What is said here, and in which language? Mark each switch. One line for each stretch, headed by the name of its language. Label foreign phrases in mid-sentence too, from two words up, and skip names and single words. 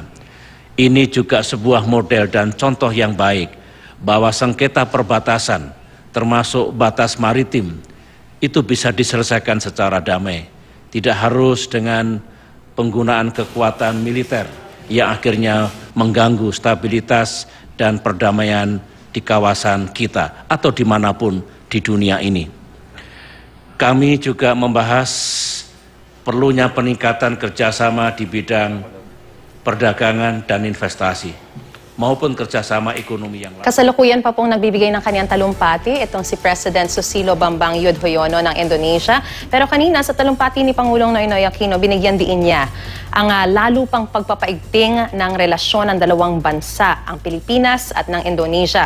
Indonesian: Ini juga sebuah model dan contoh yang baik bahwa sengketa perbatasan termasuk batas maritim itu bisa diselesaikan secara damai, tidak harus dengan penggunaan kekuatan militer yang akhirnya mengganggu stabilitas dan perdamaian di kawasan kita atau dimanapun di dunia ini. Kami juga membahas perlunya peningkatan kerjasama di bidang perdagangan dan investasi maupun kerjasama ekonomi yang lain.
Filipino: Kasalukuyan pa pong nagbibigay ng kanyang talumpati itong si President Susilo Bambang Yudhoyono ng Indonesia. Pero kanina sa talumpati ni Pangulong Noynoy Aquino, binigyan din niya ang lalo pang pagpapaigting ng relasyon ng dalawang bansa, ang Pilipinas at ng Indonesia.